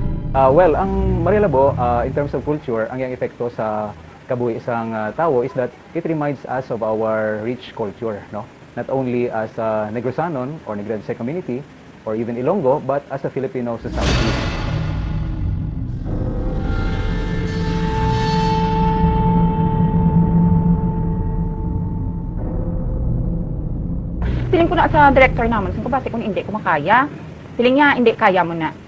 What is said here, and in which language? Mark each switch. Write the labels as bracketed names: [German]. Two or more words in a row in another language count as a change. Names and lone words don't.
[English] Well, ang Maria Labo, in terms of culture, [Hiligaynon] ang iyang epekto sa kabuhi isang tao [English] is that it reminds us of our rich culture, no? Not only as a Negrosanon or Negrense community or even Ilonggo, but as a Filipino society. [Filipino] Feeling ko na sa director naman, sabi ko base kung hindi ko makaya. Feeling niya, hindi kaya mo na.